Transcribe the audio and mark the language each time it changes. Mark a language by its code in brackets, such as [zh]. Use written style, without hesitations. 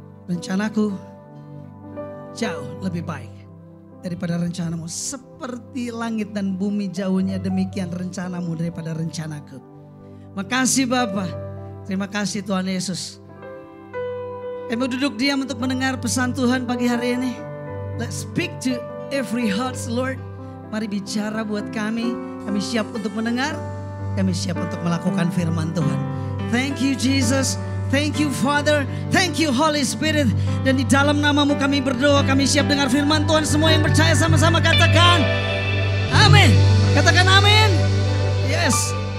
[id] Rencanaku jauh lebih baik daripada rencanamu. Seperti langit dan bumi jauhnya, demikian rencanamu daripada rencanaku. Makasih Bapa. Terima kasih Tuhan Yesus. Kami duduk diam untuk mendengar pesan Tuhan pagi hari ini. [en] Let's speak to every heart, Lord. [id] Mari bicara buat kami. Kami siap untuk mendengar. Kami siap untuk melakukan firman Tuhan. [en] Thank you Jesus. Thank you Father. Thank you Holy Spirit. [id] Dan di dalam nama-Mu kami berdoa. Kami siap dengar firman Tuhan. Semua yang percaya sama-sama katakan amin. Katakan amin. Yes.